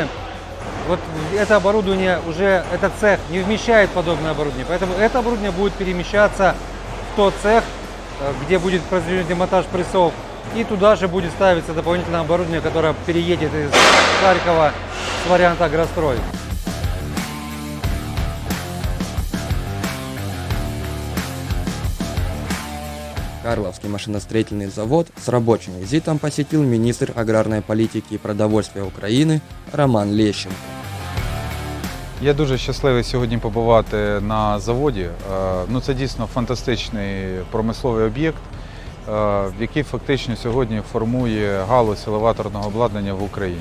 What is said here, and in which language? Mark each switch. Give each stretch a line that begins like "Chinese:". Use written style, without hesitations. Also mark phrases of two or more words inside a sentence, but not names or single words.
Russian: Вот это оборудование уже, этот цех не вмещает подобное оборудование, поэтому это оборудование будет перемещаться в тот цех, где будет произведен демонтаж прессов, и туда же будет ставиться дополнительное оборудование, которое переедет из Харькова с варианта «Агрострой». Карловский машиностроительный завод с рабочим визитом посетил министр
Ukrainian: аграрної політики і
Russian: продовольствия України Роман Лещенко.
Ukrainian: Я дуже щасливий сьогодні побувати на заводі. Це дійсно фантастичний промисловий об'єкт, який фактично сьогодні формує галузь елеваторного обладнання в Україні.